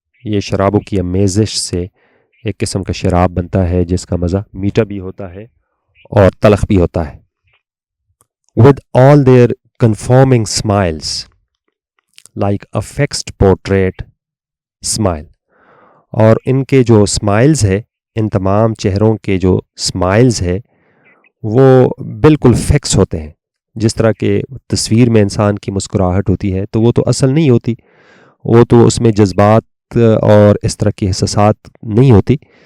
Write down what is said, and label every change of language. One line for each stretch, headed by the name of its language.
Urdu: یہ شرابوں کی آمیزش سے ایک قسم کا شراب بنتا ہے جس کا مزہ میٹھا بھی ہوتا ہے اور تلخ بھی ہوتا ہے.
English: With all their conforming smiles, like a fixed portrait smile.
Urdu: اور ان کے جو سمائلز ہے, ان تمام چہروں کے جو سمائلز ہے وہ بالکل فکس ہوتے ہیں. جس طرح کہ تصویر میں انسان کی مسکراہٹ ہوتی ہے تو وہ تو اصل نہیں ہوتی, وہ تو اس میں جذبات اور اس طرح کی احساسات نہیں ہوتی.